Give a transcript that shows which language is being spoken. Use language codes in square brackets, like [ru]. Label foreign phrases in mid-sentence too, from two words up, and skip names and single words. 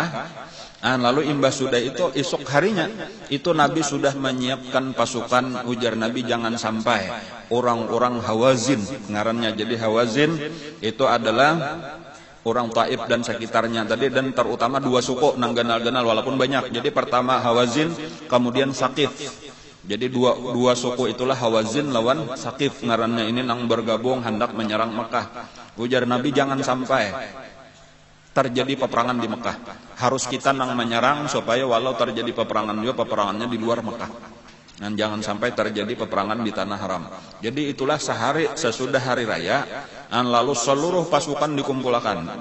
[bjn] Lalu imbas sudah itu esok harinya itu Nabi sudah menyiapkan pasukan. Ujar Nabi jangan sampai orang-orang Hawazin ngarannya. Jadi Hawazin itu adalah orang Taif dan sekitarnya tadi, dan terutama dua suku nang ganal-ganal walaupun banyak. Jadi pertama Hawazin, kemudian Saqif. Jadi dua suku itulah Hawazin lawan Saqif ngarannya ini nang bergabung hendak menyerang Mekah. Ujar Nabi jangan sampai terjadi peperangan di Mekah. Harus kita nang menyerang supaya walau terjadi peperangan juga peperangannya di luar Mekah. Dan jangan sampai terjadi peperangan di tanah haram. Jadi itulah sehari sesudah hari raya, lalu seluruh pasukan dikumpulkan.